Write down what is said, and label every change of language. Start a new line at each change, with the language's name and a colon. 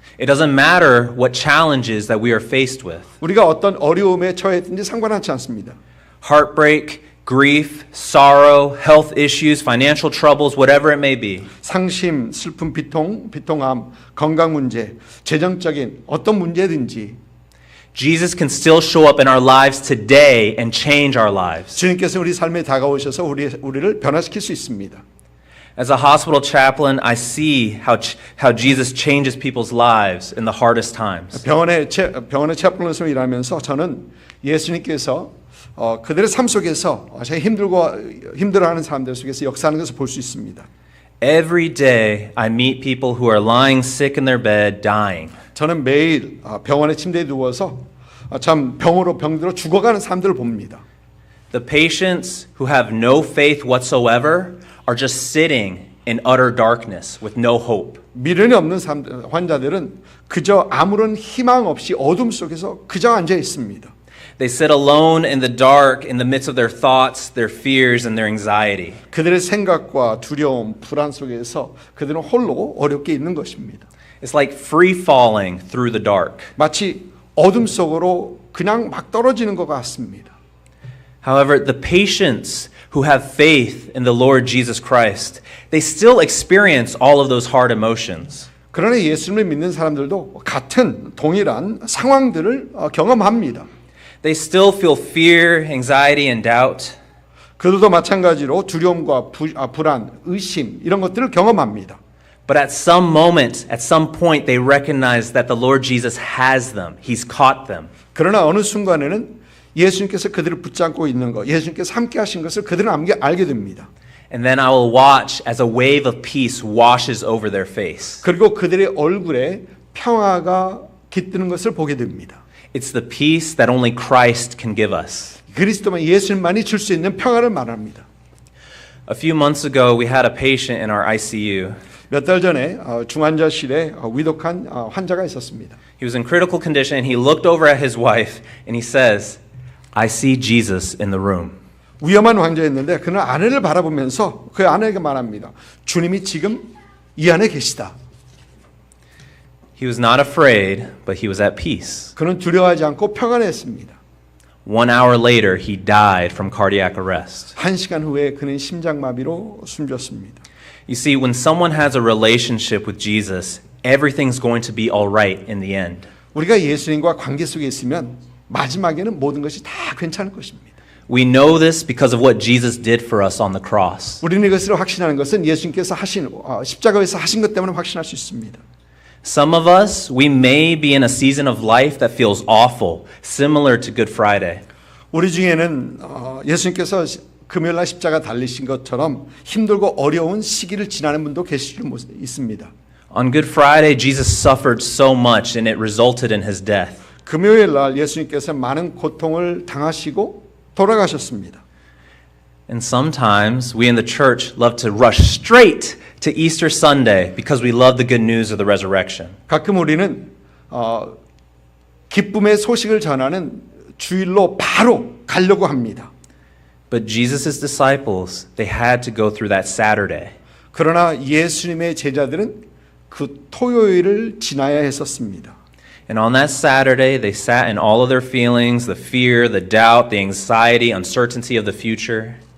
English: It doesn't matter what challenges that we are faced with.
Korean: 우리가 어떤 어려움에 처했든지 상관하지 않습니다.
English: Heartbreak, grief, sorrow, health issues, financial troubles, whatever it may be.
Korean: 상심, 슬픔, 비통함, 건강 문제, 재정적인 어떤 문제든지
English: Jesus can still show up in our lives today and change our lives.
Korean: 주님께서 우리 삶에 다가오셔서 우리를 변화시킬 수 있습니다.
English: As a hospital chaplain, I see how Jesus changes people's lives in the hardest times.
Korean: 병원의 체육관에서 일하면서 저는 예수님께서 그들의 삶 속에서 힘들어하는 사람들 속에서 역사하는 것을 볼 수 있습니다.
English: Every day I meet people who are lying sick in their bed, dying.
Korean: 저는 매일 병원의 침대에 누워서 참 병들어 죽어가는 사람들을 봅니다.
English: The patients who have no faith whatsoever are just sitting in utter darkness with no hope.
Korean: 미련이 없는 환자들은 그저 아무런 희망 없이 어둠 속에서 그저 앉아 있습니다.
English: They sit alone in the dark in the midst of their thoughts, their fears, and their anxiety.
Korean: 그들의 생각과 두려움, 불안 속에서 그들은 홀로 어렵게 있는 것입니다.
English: It's like free falling through the dark.
Korean: 마치 어둠 속으로 그냥 막 떨어지는 것 같습니다.
English: However, the patients who have faith in the Lord Jesus Christ, they still experience all of those hard emotions.
Korean: 그러나 예수님을 믿는 사람들도 같은 동일한 상황들을 경험합니다.
English: They still feel fear, anxiety, and doubt.
Korean: 그들도 마찬가지로 두려움과 불안, 의심 이런 것들을 경험합니다.
English: But at some moment, at some point, they recognize that the Lord Jesus has them. He's caught them.
Korean: 그러나 어느 순간에는 예수님께서 그들을 붙잡고 있는 것, 예수님께서 함께 하신 것을 그들은 알게 됩니다.
English: And then I will watch as a wave of peace washes over their face.
Korean: 그리고 그들의 얼굴에 평화가 깃드는 것을 보게 됩니다.
English: It's the peace that only Christ can give us.
Korean: 그리스도만 예수님만이 줄 수 있는 평화를 말합니다.
English: A few months ago, we had a patient in our ICU.
Korean: 몇 달 전에 중환자실에 위독한 환자가 있었습니다.
English: He was in critical condition and he looked over at his wife and he says, I see Jesus in the room.
Korean: 위험한 환자였는데 그는 아내를 바라보면서 그 아내에게 말합니다. 주님이 지금 이 안에 계시다.
English: He was not afraid, but he was at peace.
Korean: 그는 두려워하지 않고 평안했습니다.
English: 1 hour later, he died from cardiac arrest.
Korean: 1시간 후에 그는 심장마비로 숨졌습니다.
English: You see, when someone has a relationship with Jesus, everything's going to be all right in the end.
Korean: 우리가 예수님과 관계 속에 있으면 마지막에는 모든 것이 다 괜찮을 것입니다.
English: We know this because of what Jesus did for us on the cross.
Korean: 우리는 이것을 확신하는 것은 예수님께서 하신 십자가에서 하신 것 때문에 확신할 수 있습니다.
English: Some of us, we may be in a season of life that feels awful, similar to Good Friday.
Korean: 우리 중에는 예수님께서 금요일 날 십자가 달리신 것처럼 힘들고 어려운 시기를 지나는 분도 계실 수 있습니다.
English: On Good Friday, Jesus suffered so much and it resulted in his death.
Korean: 금요일 날 예수님께서 많은 고통을 당하시고 돌아가셨습니다.
English: And sometimes we in the church love to rush straight to Easter Sunday because we love the good news of the resurrection.
Korean: 가끔 우리는 기쁨의 소식을 전하는 주일로 바로 가려고 합니다.
English: But Jesus' disciples, they had to go through that Saturday.
Korean: 그러나 예수님의 제자들은 그 토요일을 지나야 했었습니다.
English: And on that Saturday, they sat in all of their feelings, the fear, the doubt, the anxiety, uncertainty of the future.